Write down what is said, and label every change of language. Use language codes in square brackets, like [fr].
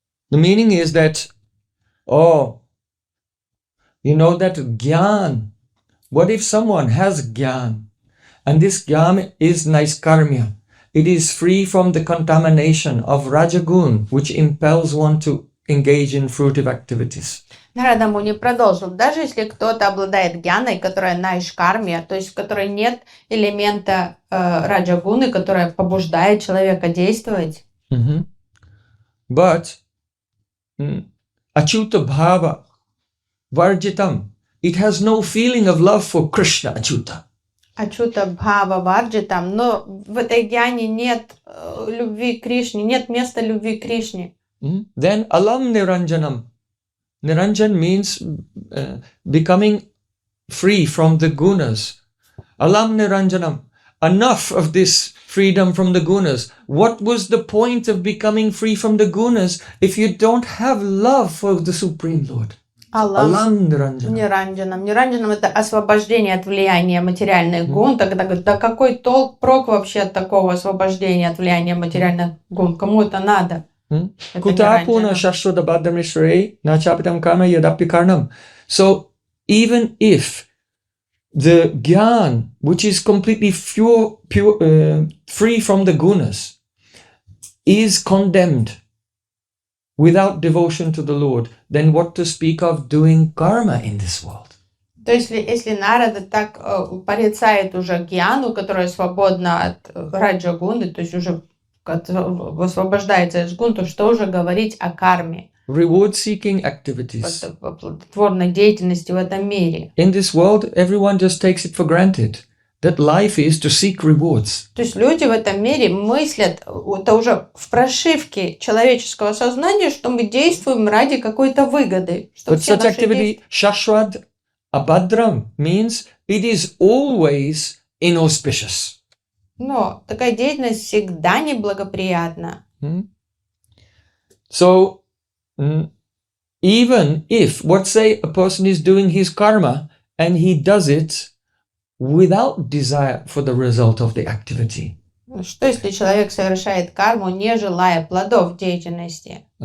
[en] The meaning is that, you know that Gyan, what if someone has Gyan, and this Gyan is Naiskarmya, it is free from the contamination of Rajagun, which impels one to engage in fruitive activities. [ru] Нарада Муни продолжил, даже если кто-то обладает гьяной, которая наишкармия, то есть в которой нет элемента раджагуны, которая побуждает человека действовать. [en] But [sa] Achyuta Bhava Varjitam, [en] it has no feeling of love for Krishna, Achyuta. [ru] Ачута Бхава Варджитам, но в этой гьяне нет любви к Кришне, нет места любви к Кришне. [en] Then Alam Niranjanam. Niranjan means becoming free from the gunas. Alam Niranjanam. Enough of this freedom from the gunas. What was the point of becoming free from the gunas if you don't have love for the Supreme Lord? [sa] Alam Niranjanam. [ru] Ниранджанам. Ниранджанам — это освобождение от влияния материальных гун. Тогда говорят, да какой прок вообще от такого освобождения от влияния материальных гун? Кому это надо? [sa] Kutapuna shashvada bhadramishrei na chapitam karma yadapya karnam. [en] So even if the Gyan, which is completely free from the gunas, is condemned without devotion to the Lord, then what to speak of doing karma in this world? [ru] То есть, если Нарада так порицает уже гьяну, которая свободна от раджагуны, то есть уже освобождается из гун, то что уже говорить о карме? [en] Reward-seeking activities. [ru] Плодотворной деятельности в этом мире. [en] In this world, everyone just takes it for granted that life is to seek rewards. [ru] То есть люди в этом мире мыслят, это уже в прошивке человеческого сознания, что мы действуем ради какой-то выгоды. [en] But such activity, shashwad abhadram, means it is always inauspicious. [ru] Но такая деятельность всегда неблагоприятна. [en] So, even if, let's say, a person is doing his karma and he does it without desire for the result of the activity. [ru] Что если человек совершает карму, не желая плодов деятельности?